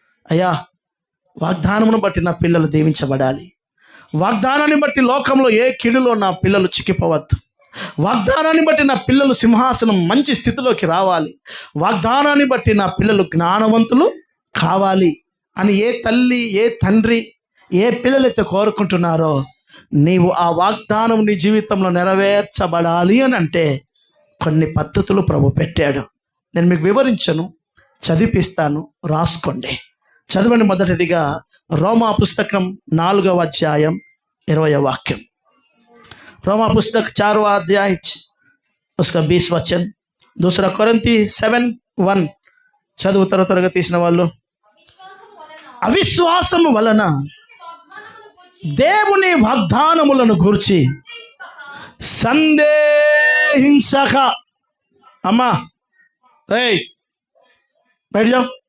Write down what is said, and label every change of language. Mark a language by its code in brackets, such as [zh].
[te] అయ్యా, వాగ్దానమును బట్టి నా పిల్లలు దీవించబడాలి, వాగ్దానాన్ని బట్టి లోకంలో ఏ కిడులో నా పిల్లలు చిక్కిపోవద్దు, వాగ్దానాన్ని బట్టి నా పిల్లలు సింహాసనం మంచి స్థితిలోకి రావాలి, వాగ్దానాన్ని బట్టి నా పిల్లలు జ్ఞానవంతులు కావాలి అని ఏ తల్లి, ఏ తండ్రి, ఏ పిల్లలైతే కోరుకుంటున్నారో, నీవు ఆ వాగ్దానం నీ జీవితంలో నెరవేర్చబడాలి అని అంటే కొన్ని పద్ధతులు ప్రభు పెట్టాడు. నేను మీకు వివరించను, చదివిపిస్తాను, రాసుకోండి. చదవండి. మొదటిదిగా రోమా పుస్తకం 4వ అధ్యాయం 20వ వాక్యం. [hi] रोमा पुस्तक 4वां अध्याय उसका 20 वचन. दूसरा कोरिन्थी 7:1 [te] చదువుతారో త్వరగా తీసిన వాళ్ళు. అవిశ్వాసము వలన దేవుని వాగ్దానములను గూర్చి సందేహించక. అమ్మా రేయ్ బయట జాओ.